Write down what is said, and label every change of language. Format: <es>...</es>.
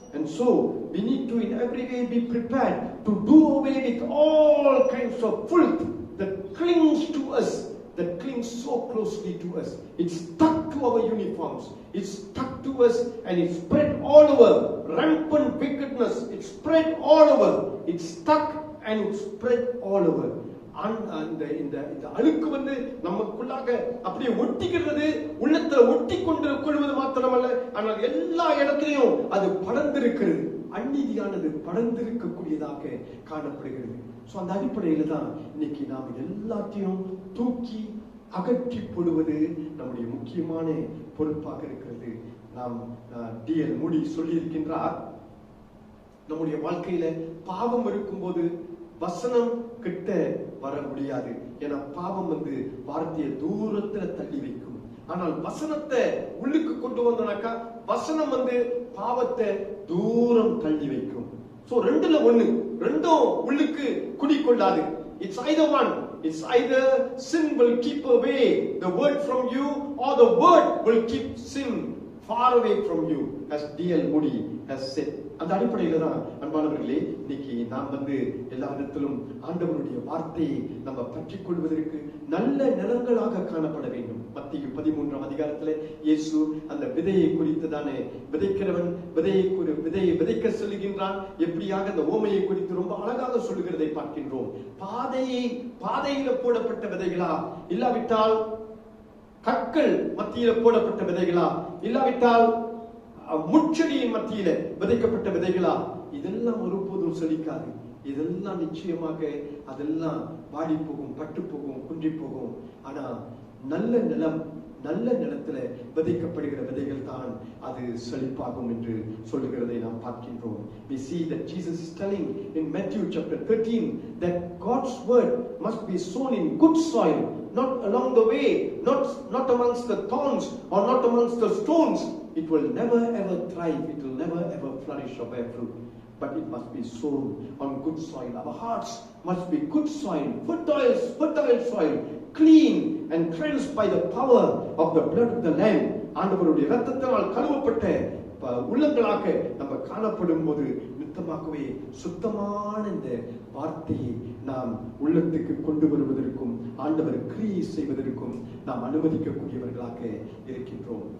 <en>And so we need to in every way be prepared to do away with all kinds of filth that clings to us, that clings so closely to us. It's stuck to our uniforms, it's stuck to us, and it's spread all over. Rampant wickedness, it's spread all over. It's stuck and it's spread all over.</en> <ta>இந்த அழுக்கு வந்து நமக்குள்ளாக அப்படியே ஒட்டிக்கிறது, உள்ளத்துல ஒட்டி கொண்டு கொள்வது மாத்திரமல்ல, ஆனால் எல்லா இடத்திலையும் அது படர்ந்திருக்கிறது. அநீதியானது படர்ந்திருக்கக்கூடியதாக காணப்படுகிறது. சோ அந்த அடிப்படையில தான் இன்னைக்கு நாம் எல்லாத்தையும் தூக்கி அகற்றி போடுவது நம்முடைய முக்கியமான பொறுப்பாக இருக்கிறது. நாம் D.L. மூடி சொல்லி இருக்கின்றார், நம்முடைய வாழ்க்கையில பாவம் இருக்கும்போது வசனம் கிட்ட வர முடியாது. ஏன்னா பாவம் வந்து வார்த்தையை தூரத்துல தள்ளி வைக்கும். ஆனால் வசனத்தை உள்ளுக்கு கொண்டு வந்தோம்னாக்கா வசனம் வந்து பாவத்தை தூரம் தள்ளி வைக்கும். சோ ரெண்டுல ஒண்ணு, ரெண்டும் உள்ளுக்கு குடிக்கொள்ளாது.</ta> <en>It's either one. It's either sin will keep away the word from you, or the word will keep sin far away from you, as D.L. Moody has said.</en> <ta>அந்த அடிப்படையில தான் அன்பானவர்களே, இன்னைக்கு நாம் வந்து எல்லா இடத்திலும் ஆண்டவருடைய வார்த்தையை நம்ம பற்றிக் கொள்வதற்கு நல்ல நிலங்களாக காணப்பட வேண்டும். மத்தேயு 13ஆம் அதிகாரத்துல இயேசு அந்த விதையை குறித்து தானே, விதைக்கிறவன் விதையை விதைக்க சொல்லுகின்றான். எப்படியாக அந்த ஓமையை குறித்து ரொம்ப அழகாக சொல்லுகிறதை பார்க்கின்றோம். பாதையில போடப்பட்ட விதைகளா, இல்லாவிட்டால் கற்கள் மத்தியில போடப்பட்ட விதைகளா, இல்லாவிட்டால் முச்செடியின் மத்தியில விதைக்கப்பட்ட விதைகளா, இதெல்லாம் ஒருபோதும் செழிக்காது. இதெல்லாம் நிச்சயமாக அதெல்லாம் வாடி போகும், பட்டு போகும், குன்றி போகும். ஆனா நல்ல நிலத்துல விதைக்கப்படுகிற விதைகள் தான் அது செழிப்பாகும் என்று சொல்லுகிறதை நாம் பார்க்கின்றோம்.</ta> <en>We see that Jesus is telling in Matthew chapter 13 that God's word must be sown in good soil, not along the way, not amongst the thorns or not amongst the stones. It will never ever thrive, it will never ever flourish or bear fruit, but it must be sown on good soil. Our hearts must be good soil, fertile soil, clean and cleansed by the power of the blood of the Lamb.</en> <ta>ஆண்டவருடைய இரத்தத்தால் கழுவப்பட்ட உள்ளங்களாக நம்ம காணப்படும் போது நித்தமாகவே சுத்தமான இந்த வார்த்தையை நாம் உள்ளத்துக்கு கொண்டு வருவதற்கும் ஆண்டவர் கிரியை செய்வதற்கும் நாம் அனுமதிக்கக்கூடியவர்களாக இருக்கின்றோம்.</ta>